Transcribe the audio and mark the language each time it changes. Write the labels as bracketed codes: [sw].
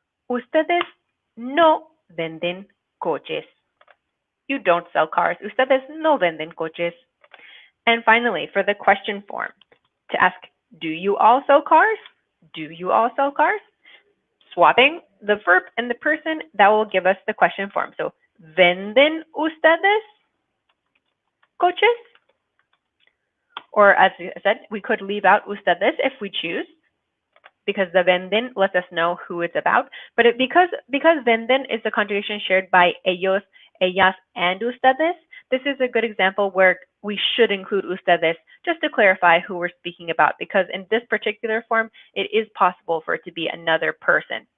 [es] Ustedes no venden coches. [en] You don't sell cars. [es] Ustedes no venden coches. [en] And finally, for the question form, to ask, do you all sell cars? Do you all sell cars? Swapping the verb and the person, that will give us the question form. So, [es] ¿venden ustedes coches? [en] Or as I said, we could leave out ustedes if we choose, because the venden lets us know who it's about. But because venden is the conjugation shared by ellos, ellas, and ustedes, this is a good example where we should include ustedes just to clarify who we're speaking about, because in this particular form, it is possible for it to be another person.